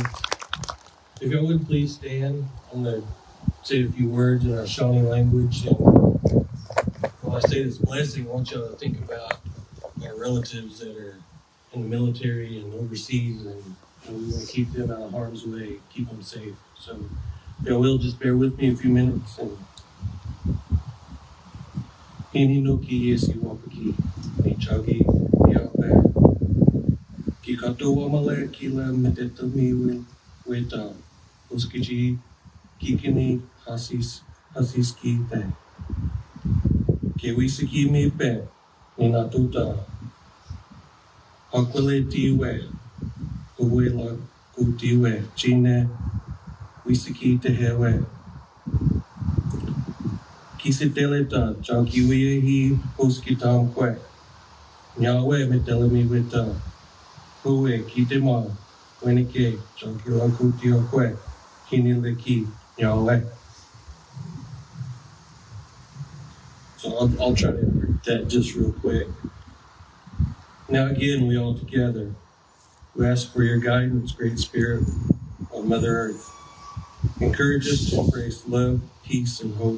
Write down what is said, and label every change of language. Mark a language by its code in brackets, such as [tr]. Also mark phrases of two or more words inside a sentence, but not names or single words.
[en] If y'all would please stand, I'm going to say a few words in our Shawnee language. And when I say this blessing, I want y'all to think about our relatives that are in the military and overseas, and we want to keep them out of harm's way, keep them safe. So if y'all will, just bear with me a few minutes. [sjw] And Hini no ki yesi wapaki, ni chagi yape. Ki kato wamale kila medeta mi weta, uskiji kikini hasiski pe. Ke wisiki mi pe, ni natuta. Hakwele tiwe, uwela kutiwe, chine, wisiki tehewe. Kisiteleta, jankiwe hi hoskitam kwe. Nyawe metelemi weta. Huwe kitema, wenike, jankila kutio kwe. Kinileki, nyawe. [en] So I'll try to interpret that just real quick. Now again, we all together, we ask for your guidance, Great Spirit of Mother Earth. Encourage us to embrace love, peace, and hope.